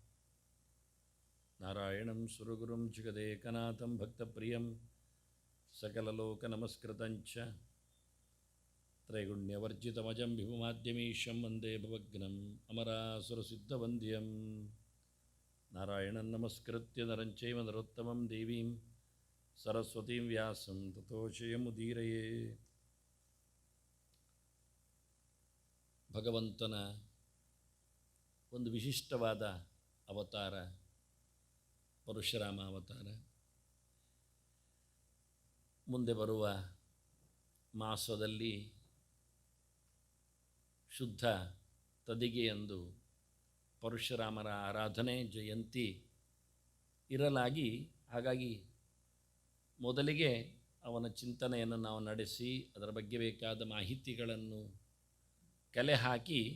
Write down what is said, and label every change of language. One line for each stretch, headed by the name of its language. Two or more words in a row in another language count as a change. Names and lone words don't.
Sanskrit: नारायणं सुरगुरुं जगदेकनाथं भक्तप्रियं सकललोकनमस्कृतं च त्रैगुण्यवर्जितमजं विभुमाद्यमीशं वन्दे भवग्नम् अमरासुरसिद्धवन्द्यं नारायणं नमस्कृत्य नरं चैव नरोत्तमं देवीं सरस्वतीं व्यासं ततो जयमुदीरये।
Kannada: ಭಗವಂತನ ಒಂದು ವಿಶಿಷ್ಟವಾದ ಅವತಾರ ಪರಶುರಾಮ ಅವತಾರ. ಮುಂದೆ ಬರುವ ಮಾಸದಲ್ಲಿ ಶುದ್ಧ ತದಿಗೆಯಂದು ಪರಶುರಾಮರ ಆರಾಧನೆ ಜಯಂತಿ ಇರಲಾಗಿ, ಹಾಗಾಗಿ ಮೊದಲಿಗೆ ಅವನ ಚಿಂತನೆಯನ್ನು ನಾವು ನಡೆಸಿ ಅದರ ಬಗ್ಗೆ ಬೇಕಾದ ಮಾಹಿತಿಗಳನ್ನು ಕಲೆ ಹಾಕಿ